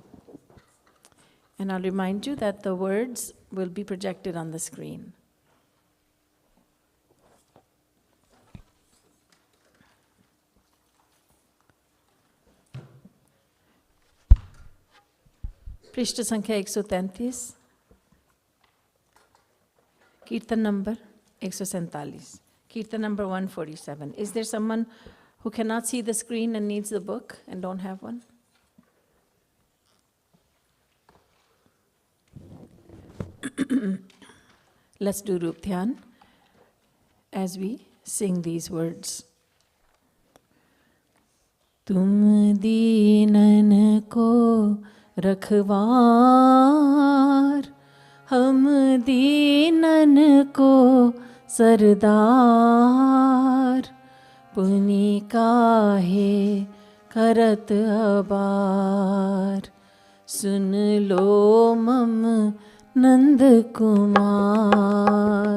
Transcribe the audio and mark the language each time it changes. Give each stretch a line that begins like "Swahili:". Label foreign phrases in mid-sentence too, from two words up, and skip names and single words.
English: And I'll remind you that the words will be projected on the screen.
Hindi: पृष्ठ संख्या 133, कीर्तन नंबर 147,
English: Keertan number 147. Is there someone who cannot see the screen and needs the book and don't have one? Let's do Rup Dhyan as we sing these words.
Hindi: तुम दीनन को रखवार, हम दीनन को सरदार, पुनि काहे करत अबार, सुन लो मम नंद कुमार।